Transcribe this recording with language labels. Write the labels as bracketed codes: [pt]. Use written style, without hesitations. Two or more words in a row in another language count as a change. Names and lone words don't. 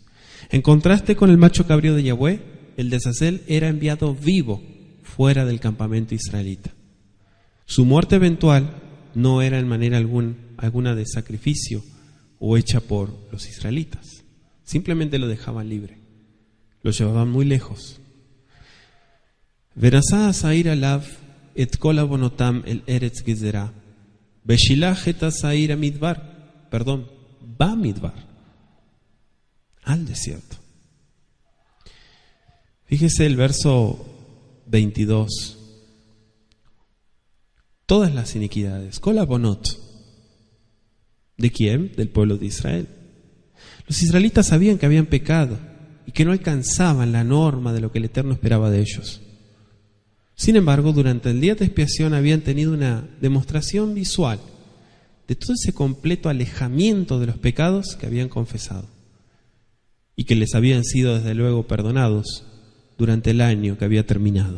[es] En contraste con el macho cabrío de Yahweh, el de Azazel era enviado vivo fuera del campamento israelita. Su muerte eventual no era en manera alguna de sacrificio o hecha por los israelitas. Simplemente lo dejaban libre. Lo llevaban muy lejos. [he] ונשא השעיר עליו את כל עוונותם אל ארץ גזרה. ושלח את השעיר במדבר. Bamidbar. [es] Al desierto. Fíjese el verso 22. Todas las iniquidades. [he] כל עוונות. [es] ¿De quién? Del pueblo de Israel. Los israelitas sabían que habían pecado y que no alcanzaban la norma de lo que el Eterno esperaba de ellos. Sin embargo, durante el día de expiación habían tenido una demostración visual de todo ese completo alejamiento de los pecados que habían confesado y que les habían sido desde luego perdonados durante el año que había terminado.